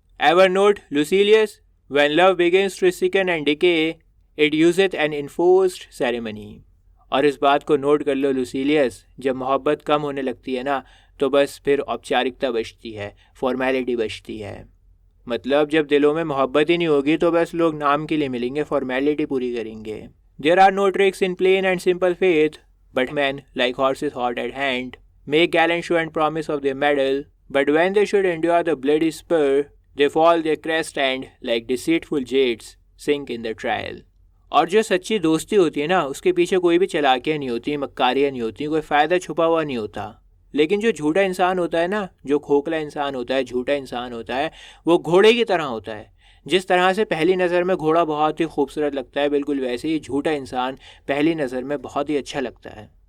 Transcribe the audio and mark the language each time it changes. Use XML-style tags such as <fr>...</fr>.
<en>Ever note Lucilius, when love begins to sicken and decay, it useth an enforced ceremony.</en> <hi>और इस बात को नोट कर लो लुसीलियस, जब मोहब्बत कम होने लगती है ना, तो बस फिर औपचारिकता बचती है, फॉर्मेलिटी बचती है। मतलब जब दिलों में मोहब्बत ही नहीं होगी तो बस लोग नाम के लिए मिलेंगे, फॉर्मेलिटी पूरी करेंगे।</hi> <en>There are no tricks in plain and simple faith, but men, like horses hot at hand, make gallant show and promise of their medal, but when they should endure the bloody spur, they fall their crest and, like deceitful jades, sink in the trial.</en> <hi>और जो सच्ची दोस्ती होती है ना, उसके पीछे कोई भी चालाकियाँ नहीं होती, मक्कारियाँ नहीं होती, कोई फ़ायदा छुपा हुआ नहीं होता। लेकिन जो झूठा इंसान होता है ना, जो खोखला इंसान होता है, झूठा इंसान होता है, वो घोड़े की तरह होता है। जिस तरह से पहली नज़र में घोड़ा बहुत ही खूबसूरत लगता है, बिल्कुल वैसे ही झूठा इंसान पहली नज़र में बहुत ही अच्छा लगता है।</hi>